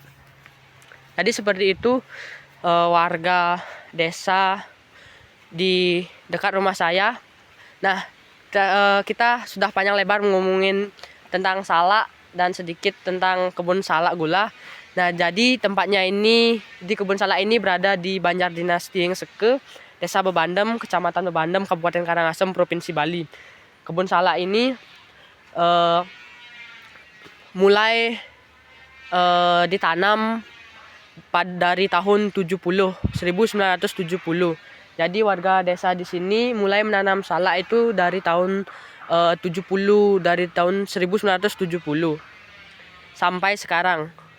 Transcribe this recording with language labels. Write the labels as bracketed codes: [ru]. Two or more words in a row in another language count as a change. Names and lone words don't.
[id] Jadi seperti itu warga desa di dekat rumah saya. Nah, kita sudah panjang lebar ngomongin tentang salak dan sedikit tentang kebun salak gula. Nah, jadi tempatnya ini, di kebun salak ini berada di Banjar Dinas Dieng Seke, Desa Bebandem, Kecamatan Bebandem, Kabupaten Karangasem, Provinsi Bali. Kebun salak ini mulai ditanam dari tahun 1970. Jadi warga desa di sini mulai menanam salak itu dari tahun 1970 sampai sekarang.